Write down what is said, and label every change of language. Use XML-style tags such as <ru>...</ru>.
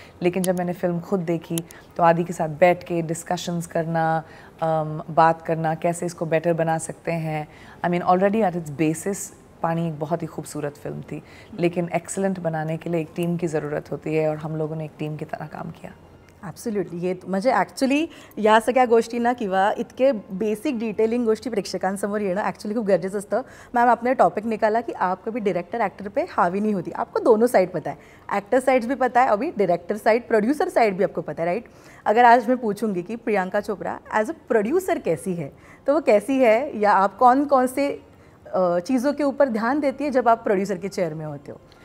<hi>लेकिन जब मैंने फ़िल्म खुद देखी तो आदि के साथ बैठ के डिस्कशंस करना, बात करना कैसे इसको बेटर बना सकते हैं।</hi> <en>I mean already at its basis</en> <hi>पानी एक बहुत ही खूबसूरत फिल्म थी, लेकिन एक्सेलेंट बनाने के लिए एक टीम की ज़रूरत होती है, और हम लोगों ने एक टीम की तरह काम किया।</hi> <en>Absolutely.</en> <mr>हे म्हणजे ॲक्च्युली या सगळ्या गोष्टींना किंवा इतके बेसिक डिटेलिंग गोष्टी प्रेक्षकांसमोर येणं ॲक्च्युली खूप गरजेचं असतं.</mr> <hi>मैम, आपने टॉपिक निकाला कि आप कभी डायरेक्टर एक्टर पे हावी नहीं होती, आपको दोनों साइड पता है, एक्टर साइड्स भी पता है, अभी डायरेक्टर साइड, प्रोड्यूसर साइड भी आपको पता है, राइट? अगर आज मैं पूछूंगी कि Priyanka Chopra</hi> <en>as a producer</en> <hi>कैसी है, तो वो कैसी है, या आप कौन कौन से चीज़ों के ऊपर ध्यान देती है जब आप प्रोड्यूसर के चेयर में होते हो?</hi>